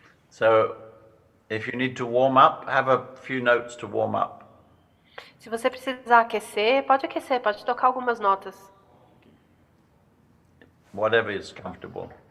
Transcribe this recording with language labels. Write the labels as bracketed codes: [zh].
[en] So, if you need to warm up, have a few notes to warm up. [pt] Se você precisar aquecer, pode tocar algumas notas. [en] Whatever is comfortable.